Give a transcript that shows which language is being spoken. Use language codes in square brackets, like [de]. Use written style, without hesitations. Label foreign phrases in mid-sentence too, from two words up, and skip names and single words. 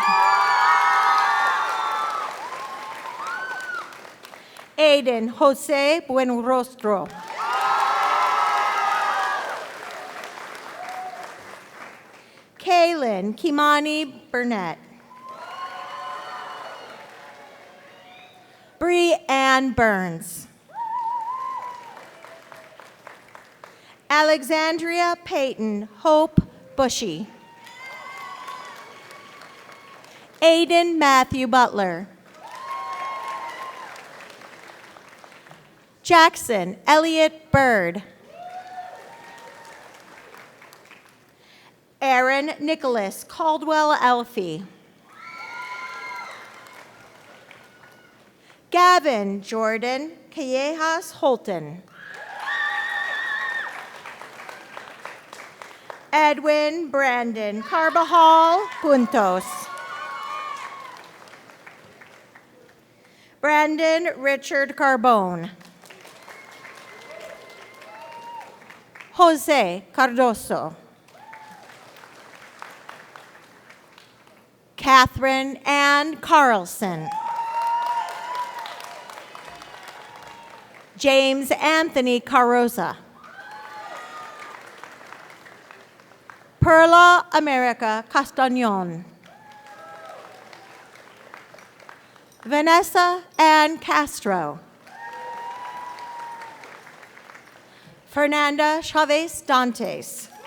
[en] Aiden Jose Buenrostro. Kaylin Kimani Burnett. Bree Ann Burns. Alexandria Peyton Hope Bushy. Aiden Matthew Butler. Jackson Elliott Bird. Aaron Nicholas Caldwell Elfie. Gavin Jordan Callejas Holton. Edwin Brandon Carbajal Puntos. Brandon Richard Carbone. Jose Cardoso. Catherine Ann Carlson. James Anthony Carroza. Perla America Castañon. Vanessa Ann Castro. Fernanda Chavez Dantes.